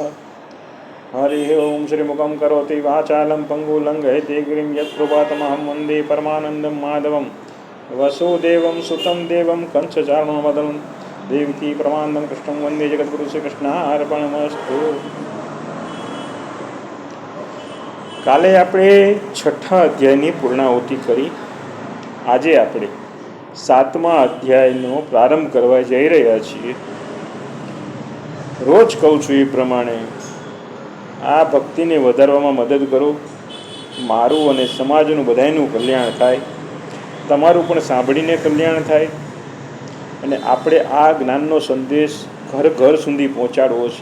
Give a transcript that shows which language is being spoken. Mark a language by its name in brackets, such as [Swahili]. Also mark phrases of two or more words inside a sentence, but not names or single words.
[Sanskrit] हरि ओम श्रीमुखं करोति वाचालं पङ्गुलङ्घयते गिरिं यत्कृपातमहं वन्दे परमानन्दं माधवं वसुदेवं सुतं देवं कंसचारणमदनं देवकी परमानन्दं कृष्णं वन्दे जगद्गुरु श्रीकृष्णार्पणमस्तु। [Gujarati] काले આપણે છઠ્ઠા અધ્યાયની પૂર્ણાહુતિ કરી. આજે આપણે 7મા અધ્યાયનો પ્રારંભ કરવા જઈ રહ્યા છીએ. રોજ કહું છું એ પ્રમાણે આ ભક્તિને વધારવામાં મદદ કરો. મારું અને સમાજનું બધાયનું કલ્યાણ થાય, તમારું પણ સાંભળીને કલ્યાણ થાય, અને આપણે આ જ્ઞાનનો સંદેશ ઘર ઘર સુધી પહોંચાડવો છે.